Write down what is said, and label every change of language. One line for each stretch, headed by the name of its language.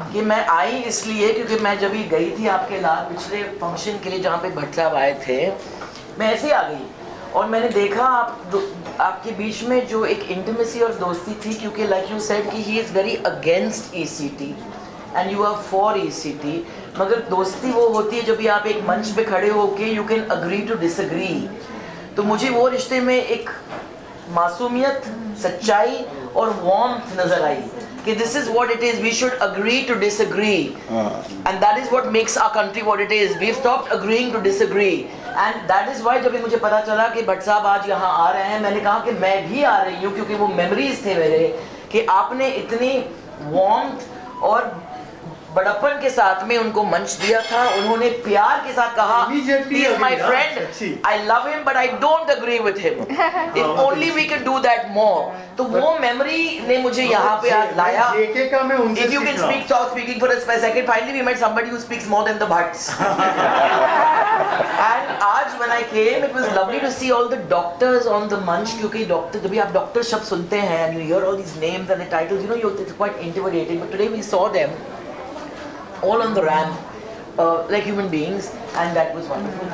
Hindi: मैं आई इसलिए क्योंकि मैं जब ही गई थी आपके पिछले फंक्शन के लिए जहाँ पे भट्ट साहब आए थे, मैं ऐसे ही आ गई और मैंने देखा आपके बीच में जो एक इंटीमेसी और दोस्ती थी, क्योंकि
English: like you said कि he is very against ECT and you are for ECT,
Hindi: मगर दोस्ती वो होती है जब भी आप एक मंच पे खड़े होके
English: You can agree to disagree.
Hindi: तो मुझे वो रिश्ते में एक मासूमियत, सच्चाई और वार्मथ नजर आई कि
English: this is what it is, we should agree to disagree and that is what makes our country what it is. We've stopped agreeing to disagree and that is why
Hindi: जब भी मुझे पता चला कि भट्ट साहब आज यहाँ आ रहे हैं, मैंने कहा कि मैं भी आ रही हूँ, क्योंकि वो मेमोरीज थे मेरे कि आपने इतनी वार्मथ और बड़प्पन के साथ में उनको मंच दिया था। उन्होंने प्यार के साथ कहा
English: he is my friend, I love him but I don't agree with him, if only we can do that more।
Hindi: तो वो मेमोरी ने मुझे यहाँ पे आज लाया।
English: If you can stop speaking for a second, finally we met somebody who speaks more than the Bhatts and आज when I came it was lovely to see all the doctors on the munch,
Hindi: क्योंकि doctor जब भी आप doctor शब्द सुनते हैं
English: and you hear all these names and the titles, you know it's quite intimidating, but today we saw them all on the ramp like human beings and that was wonderful।